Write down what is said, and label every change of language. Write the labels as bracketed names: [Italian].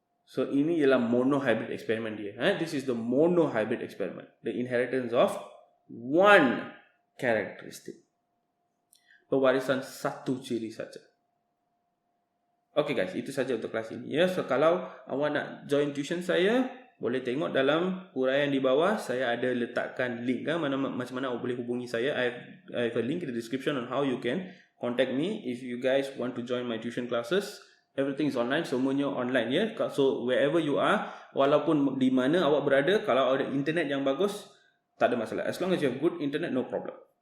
[Malay] So ini ialah monohybrid eksperimen dia. [English] This is the monohybrid experiment. The inheritance of one characteristic. [Malay] Pewarisan satu ciri saja. Okay guys, itu saja untuk kelas ini. So kalau awak nak join tuition saya, boleh tengok dalam huraian di bawah. Saya ada letakkan link macam mana awak boleh hubungi saya. [English] I have a link in the description on how you can contact me if you guys want to join my tuition classes. Everything is online, [Malay] semuanya online [English] So wherever you are, [Malay] walaupun di mana awak berada, kalau ada internet yang bagus, tak ada masalah. [English] As long as you have good internet, no problem.